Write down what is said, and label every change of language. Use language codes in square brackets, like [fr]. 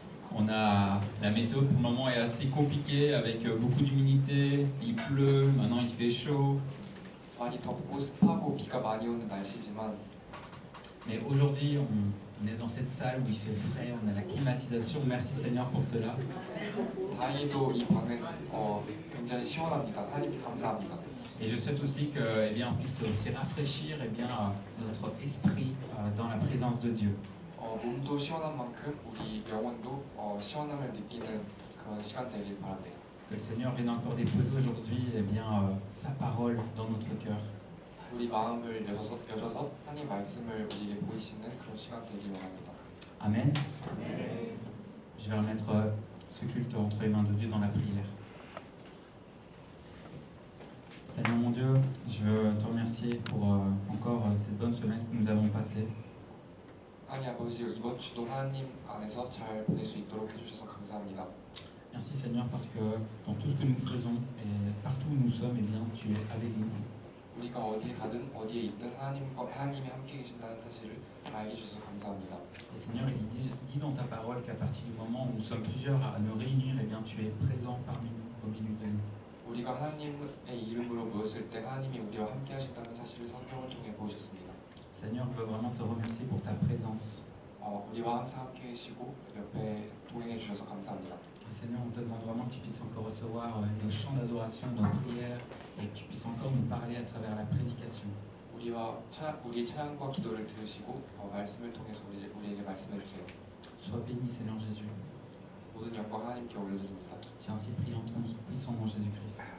[fr] On a la météo pour le moment est assez compliquée avec beaucoup d'humidité, il pleut, maintenant il fait chaud. [ko] 많이 덥고 습하고 비가 많이 오는 날씨지만 [fr] Mais aujourd'hui, on est dans cette salle où il fait frais, on a la climatisation. Merci Seigneur pour cela. [ko] 다행히도 이 방은 굉장히 시원합니다. 하나님께 감사합니다. [fr] Et je souhaite aussi que, eh bien, on puisse aussi rafraîchir eh bien, notre esprit dans la présence de Dieu. [ko] 몸도 시원한 만큼 우리 영혼도 시원함을 느끼는 그런 시간 되길 바랍니다. [fr] Que le Seigneur vienne encore déposer aujourd'hui eh bien, sa parole dans notre cœur. [ko] 우리 마음을 여셔서 하나님 말씀을 우리에게 보이시는 그런 시간 되길 원합니다. [fr] Amen. Je vais remettre ce culte entre les mains de Dieu dans la prière. Seigneur mon Dieu, je veux te remercier pour encore cette bonne semaine que nous avons passée. [ko] 하나님 아버지 이번 주도 하나님 안에서 잘 보낼 수 있도록 해주셔서 감사합니다. [fr] Merci Seigneur parce que dans tout ce que nous faisons et partout où nous sommes, eh bien, tu es avec nous. [ko] 우리가 어딜 가든 어디에 있든 하나님이 함께 계신다는 사실을 알게 해주셔서 감사합니다. [fr] Et Seigneur, il dit dans ta parole qu'à partir du moment où nous sommes plusieurs à nous réunir, eh bien, tu es présent parmi nous, au milieu de nous. [ko] 우리가 하나님의 이름으로 모였을 때 하나님이 우리와 함께 하신다는 사실을 성경을 통해 보여주셨습니다. [fr] Seigneur, je veux vraiment te remercier pour ta présence. [ko] 우리와 항상 함께 계시고 옆에 동행해 주셔서 감사합니다. [fr] Et Seigneur, on te demande vraiment que tu puisses encore recevoir nos chants d'adoration, nos prières, et que tu puisses encore nous parler à travers la prédication. [ko] 우리의 찬양과 기도를 들으시고 말씀을 통해서 우리에게 말씀해 주세요. [fr] Sois béni, Seigneur Jésus. [ko] 모든 영광 하나님께 올려드립니다. [fr] J'ai ainsi prié en ton puissant nom Jésus-Christ.